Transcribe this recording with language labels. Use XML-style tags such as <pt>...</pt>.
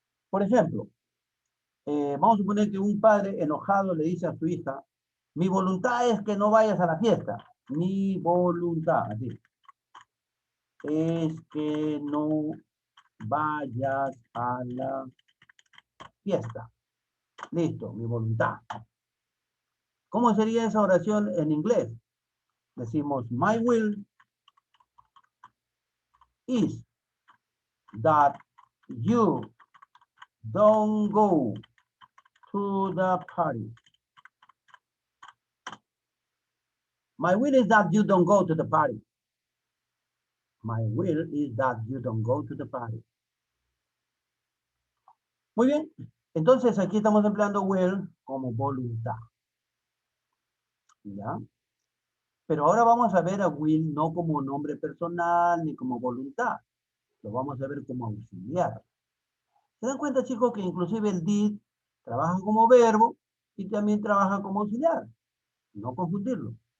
<es>Por ejemplo, vamos a suponer que un padre enojado le dice a su hija, mi voluntad es que no vayas a la fiesta. Mi voluntad, así. Es que no vayas a la fiesta. Listo, mi voluntad. ¿Cómo sería esa oración en inglés? Decimos,</es> <en>my will is that you don't go to the party. My will is that you don't go to the party. My will is that you don't go to the party.</en> <es>Muy bien. Entonces aquí estamos empleando will como voluntad. ¿Ya? Pero ahora vamos a ver a will no como nombre personal ni como voluntad. Lo vamos a ver como auxiliar. ¿Se dan cuenta, chicos, que inclusive el did trabaja como verbo y también trabaja como auxiliar? No confundirlo.</es>